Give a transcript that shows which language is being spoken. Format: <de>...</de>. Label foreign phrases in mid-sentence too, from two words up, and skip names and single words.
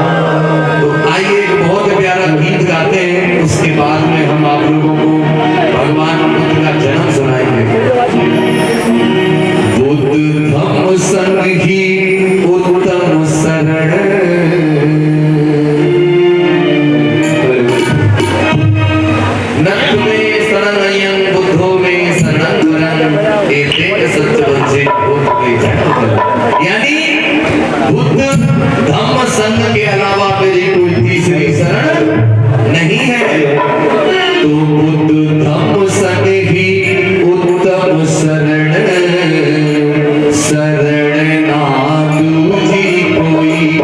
<hi>तो आइए एक बहुत प्यारा गीत गाते हैं, उसके बाद में हम आप लोगों को भगवान बुद्ध का जन्म सुनाएंगे। बुद्ध धम्म संग ही उत्तम शरण,</hi> <pi>नत्थ में शरणयं बुद्धो में शरणं वरं, एतेन सत्यवचने भूतवे जगत्।</pi> <hi>यानी बुद्ध धम्म संग के अलावा मेरी कोई तीसरी शरण नहीं है, तो बुद्ध धम्म संग ही उत्तम शरण, शरण ना दूजी कोई।</hi>